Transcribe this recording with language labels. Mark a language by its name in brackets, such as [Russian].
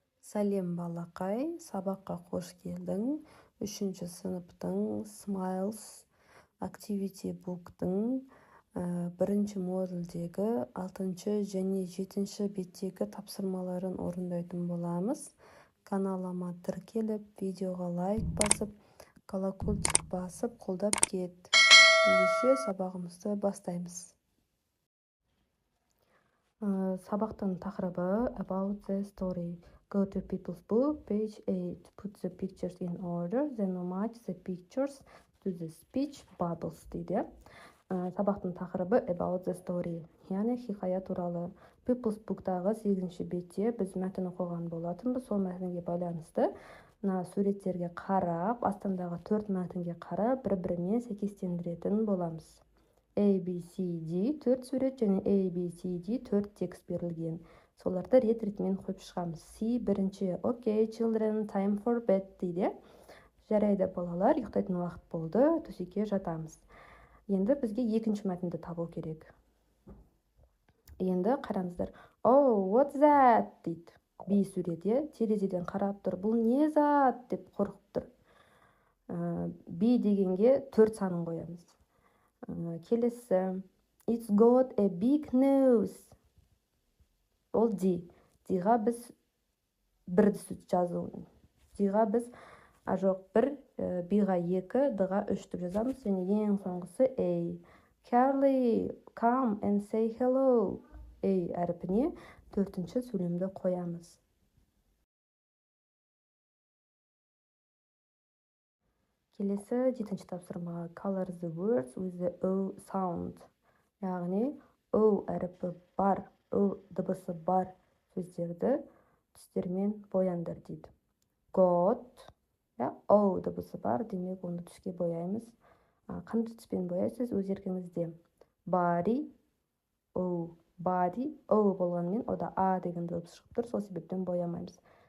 [Kazakh] Сәлем балақай, сабаққа қош келдің. 3-ші сыныптың Smiles Activity Book'тың 1-ші модульдегі 6-ші және 7-ші беттегі тапсырмаларын орындайтын боламыз. Каналыма тіркеліп, видеоға лайк басып, колокольчик басып, қолдап кет. Ендеше сабағымызды бастаймыз. Сабақтың тақырыбы [English] About the story. Go to people's book, page 8. Put the pictures in order, then match the pictures to the speech bubbles дейді. [Kazakh] Сабақтың тақырыбы [English] About the story, [Kazakh] яғни хикая туралы. People's book'тағы 8-ші бетте біз мәтін оқыған болатынбыз. Сол мәтінге байланысты суреттерге қарап, астындағы 4 мәтінге қарап, бір-бірімен сәйкестендіретін боламыз. ABCD 4 сурет және ABCD 4 текст берілген. Соларды рет-ретімен қойып шығамыз. C бірінші. [English] Okay, children, time for bed дейді. [Kazakh] Жарайды балалар, ұйықтайтын уақыт болды, төсекке жатамыз. Енді бізге екінші мәтінді табу керек. Енді қараңыздар. [English] Oh, what's that? [Kazakh] дейді. B суреті терезеден қарап тұр. Бұл не зат? деп қорқып тұр. B дегенге 4 санын қоямыз. Келесі. [English] It's got a big nose. [Kazakh] Ол D. D-ға біз 1-ді жазу. D-ға біз жоқ 1, B-ға 2, D-ға 3 деп жазамыз. Және ең соңғысы A. [English] Carly, come and say hello. [Kazakh] A әріпіне 4-ші сөйлемді қоямыз. Келесі 7-ші тапсырма. [English] Color the words with the O sound. [Kazakh] Яғни O әріпі бар, O дыбысы бар сөздерді түстермен бояндар дейді. Got, O дыбысы бар, демек оны түске бояймыз. Қандай түспен бояйсыз, өз еркіңізде. Body, O, body, O болғанмен, ода A деген дыбыс шығып тұр, сол себептен боямаймыз.